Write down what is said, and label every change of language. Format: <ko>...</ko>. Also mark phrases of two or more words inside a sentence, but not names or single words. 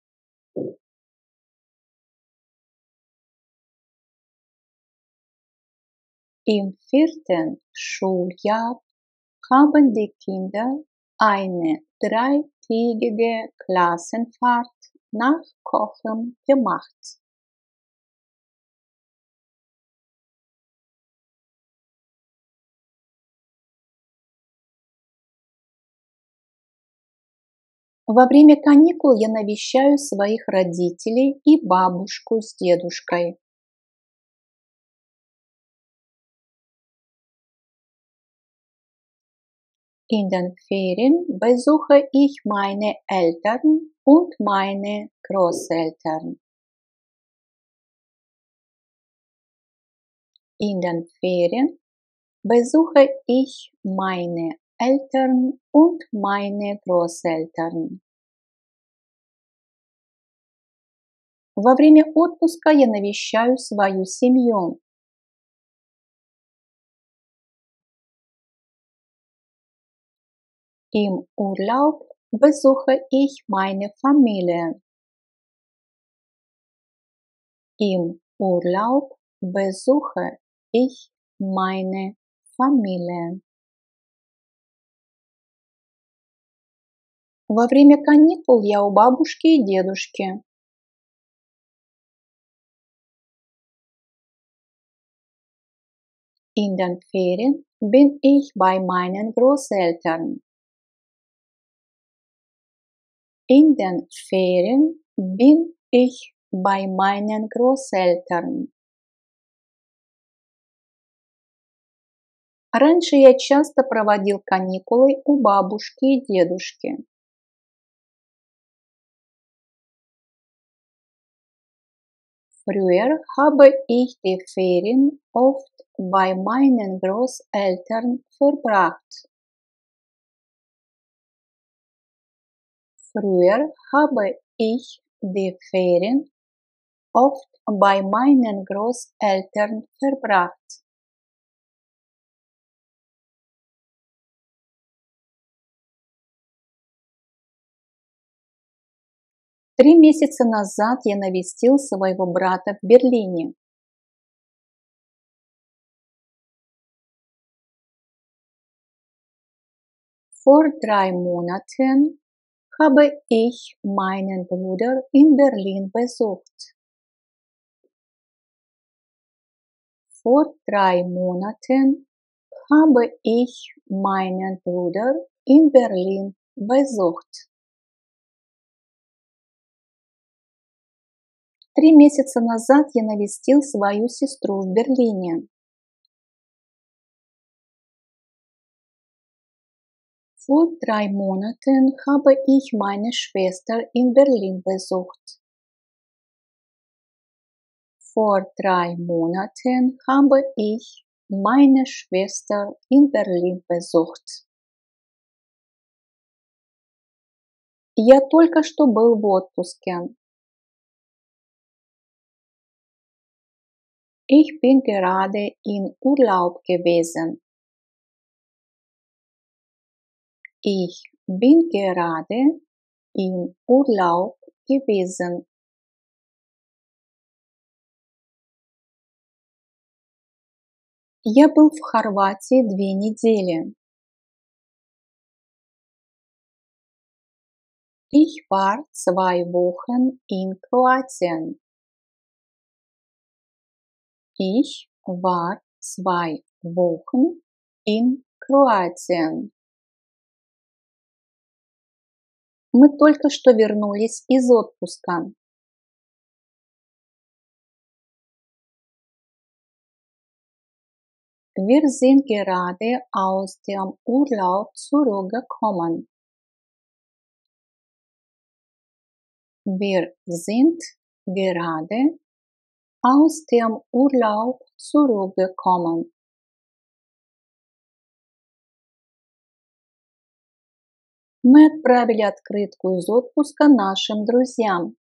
<de>Im vierten Schuljahr haben die Kinder eine dreitägige Klassenfahrt nach Cochem gemacht.</de> <ru>Во время каникул я навещаю своих родителей и бабушку с дедушкой.</ru> <de>In den Ferien besuche ich meine Eltern und meine Großeltern. In den Ferien besuche ich meine Eltern und meine Großeltern.</de> <ru>Во время отпуска я навещаю свою семью.</ru> <de>Im Urlaub besuche ich meine Familie. Im Urlaub besuche ich meine Familie.</de> <ru>Во время каникул я у бабушки и дедушки.</ru> <de>In den Ferien bin ich bei meinen Großeltern. In den Ferien bin ich bei meinen Großeltern.</de> <ru>Раньше я часто проводил каникулы у бабушки и дедушки.</ru> <de>Früher habe ich die Ferien oft bei meinen Großeltern verbracht. Früher habe ich die Ferien oft bei meinen Großeltern verbracht.</de> <ru>Три месяца назад я навестил своего брата в Берлине.</ru> <de>Vor 3 Monaten habe ich meinen Bruder in Berlin besucht. Vor 3 Monaten habe ich meinen Bruder in Berlin besucht.</de> <ru>3 месяца назад я навестил свою сестру в Берлине.</ru> <de>Vor 3 Monaten habe ich meine Schwester in Berlin besucht. Vor 3 Monaten habe ich meine Schwester in Berlin besucht.</de> <ru>Я только что был в отпуске.</ru> <de>Ich bin gerade in Urlaub gewesen. Ich bin gerade in Urlaub gewesen.</de> <ru>Я был в Хорватии 2 недели.</ru> <de>Ich war 2 Wochen in Kroatien. Ich war 2 Wochen in Kroatien.</de> <ru>Мы только что вернулись из отпуска.</ru> <de>Wir sind gerade aus dem Urlaub zurückgekommen. Wir sind gerade aus dem Urlaub zurückgekommen.</de> <ru>Мы отправили открытку из отпуска нашим друзьям.</ru>